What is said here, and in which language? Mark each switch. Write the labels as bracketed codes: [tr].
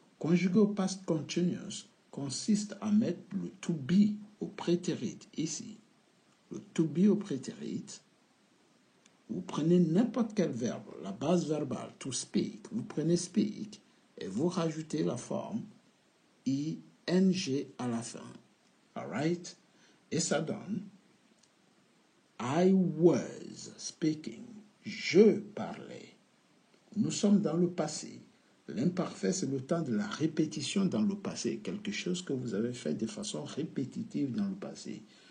[fr] Conjuguer au past continuous consiste à mettre le to be au prétérit ici. Le to be au prétérit. Vous prenez n'importe quel verbe, la base verbale, to speak. Vous prenez speak et vous rajoutez la forme ing à la fin. [en] Alright? [fr] Et ça donne [en] I was speaking. [fr] Je parlais. Nous sommes dans le passé. L'imparfait, c'est le temps de la répétition dans le passé. Quelque chose que vous avez fait de façon répétitive dans le passé.